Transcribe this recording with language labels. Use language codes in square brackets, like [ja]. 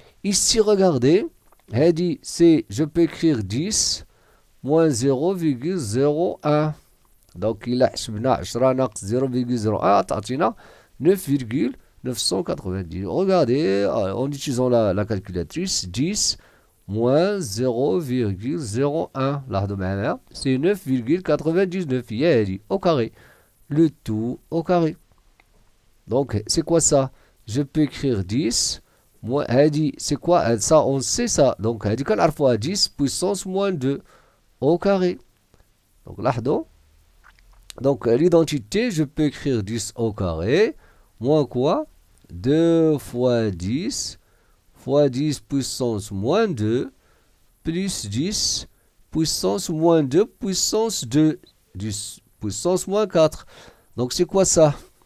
[fr] Ici regardez, [ar] هادي [fr] c'est je peux écrire 10 moins 0,01. Donc il a [ar] حسبنا 10 ناقص 0,01 تعطينا 9,990. [fr] Regardez en utilisant la calculatrice 10 moins 0,01. [ar] لاحظوا معايا [fr] c'est [ar] 9,99 هي هادي [fr] au carré. Le tout au carré. Donc c'est quoi ça? Je peux écrire 10 moins [ar] هادي [fr] c'est quoi ça on sait ça. Donc [ar] هادي كنعرفوها [fr] 10 puissance moins 2 au carré. Donc [ar] لاحظوا. [fr] Donc l'identité je peux écrire 10 au carré moins quoi 2 fois 10 fois 10 puissance moins 2 plus 10 puissance moins 2 puissance 2 10 puissance moins 4. Donc c'est quoi ça?